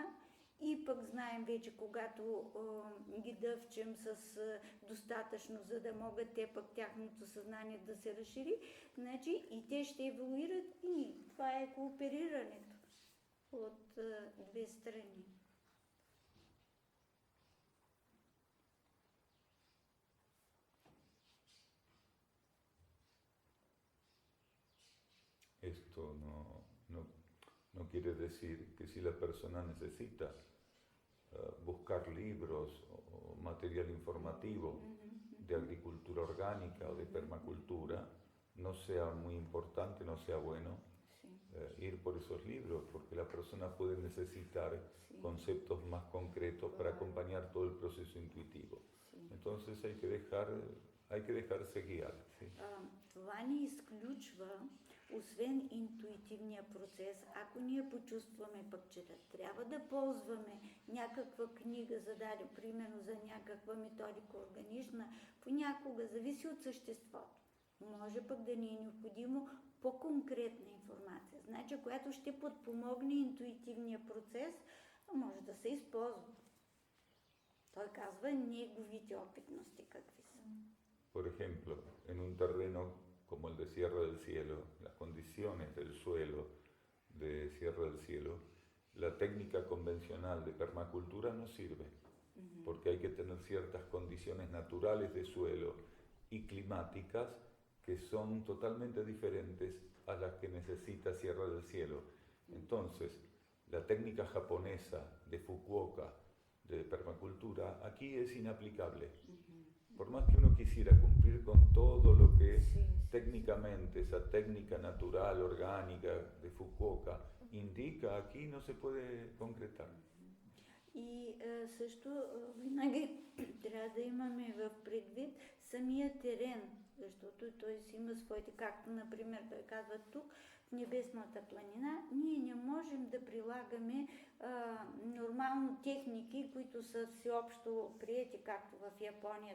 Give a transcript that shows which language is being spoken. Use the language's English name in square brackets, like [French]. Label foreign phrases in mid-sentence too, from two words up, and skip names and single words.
[Bulgarian] И пък знаем вече, когато ги дъвчем с достатъчно, за да могат те пък тяхното съзнание да се разшири, значи и те ще еволюират и ние. Това е кооперирането от две страни. [Spanish] Esto no quiere decir que si la persona necesita buscar libros o material informativo de agricultura orgánica o de permacultura no sea muy importante, no sea bueno, ir por esos libros, porque la persona puede necesitar Sí, conceptos más concretos para acompañar todo el proceso intuitivo. sí. Entonces hay que dejarse guiar. ¿Sí? [Bulgarian] Това не изключва, освен интуитивния процес, ако ние почувстваме пък, че трябва да ползваме някаква книга за даден, примерно за някаква методика органична, понякога зависи от съществото. Може пък да ни е необходимо по-конкретна информация, значи, която ще подпомогне интуитивния процес, може да се използва. Той казва неговите опитности какви са. [Spanish] Por ejemplo, en un terreno como el de Sierra del Cielo, las condiciones del suelo de Sierra del Cielo, la técnica convencional de permacultura no sirve, porque hay que tener ciertas condiciones naturales de suelo y climáticas que son totalmente diferentes a las que necesita Sierra del Cielo. Entonces, la técnica japonesa de Fukuoka, de permacultura, aquí es inaplicable. Por más que uno quisiera cumplir con todo lo que técnicamente esa técnica natural, orgánica de Fukuoka indica, aquí no se puede concretar. [Bulgarian] И също винаги трябва да имаме в предвид самия терен, защото той си има своите, както например той казва тук, в Небесната планина, ние не можем да прилагаме нормално техники, които са всеобщо приети, както в Япония.